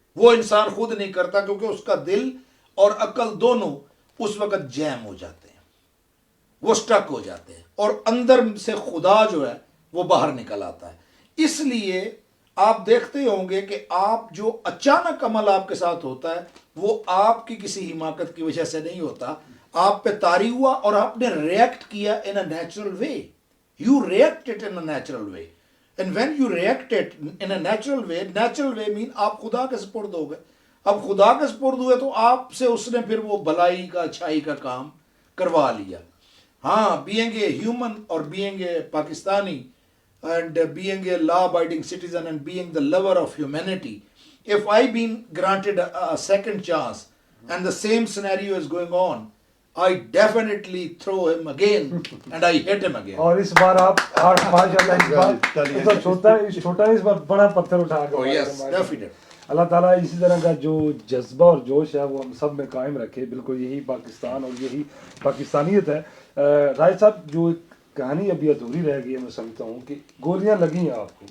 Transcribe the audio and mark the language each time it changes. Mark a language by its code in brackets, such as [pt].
[ur] وہ انسان خود نہیں کرتا، کیونکہ اس کا دل اور عقل دونوں اس وقت جیم ہو جاتے ہیں، وہ سٹک ہو جاتے ہیں، اور اندر سے خدا جو ہے وہ باہر نکل آتا ہے. اس لیے آپ دیکھتے ہوں گے کہ آپ جو اچانک عمل آپ کے ساتھ ہوتا ہے وہ آپ کی کسی حماقت کی وجہ سے نہیں ہوتا، آپ پہ طاری ہوا اور آپ نے ریئیکٹ کیا [en] In a natural way. You react it in a natural way. And when you react it in a natural way mean [ur] آپ خدا کے سپرد ہو گئے. اب خدا کے سپرد ہوئے تو آپ سے اس نے پھر وہ بھلائی کا اچھائی کا کام کروا لیا. [en] ہاں، being a human or being a Pakistani and being a law-abiding citizen and being the lover of humanity, if I been granted a second chance and the same scenario is going on, I definitely throw him again and I hit him again. [ur] اور اس بار آپ ماشاءاللہ اس بار تالیاں۔ تو چھوٹا اس بار بڑا پتھر اٹھا کے [en] Oh yes, definitely. [ur] اللہ تعالیٰ اسی طرح کا جو جذبہ اور جوش ہے وہ ہم سب میں قائم رکھے. بالکل یہی پاکستان اور یہی پاکستانیت ہے. راجد صاحب جو ایک کہانی ابھی ادھوری رہ گئی ہے میں سمجھتا ہوں کہ گولیاں لگی ہیں آپ کو,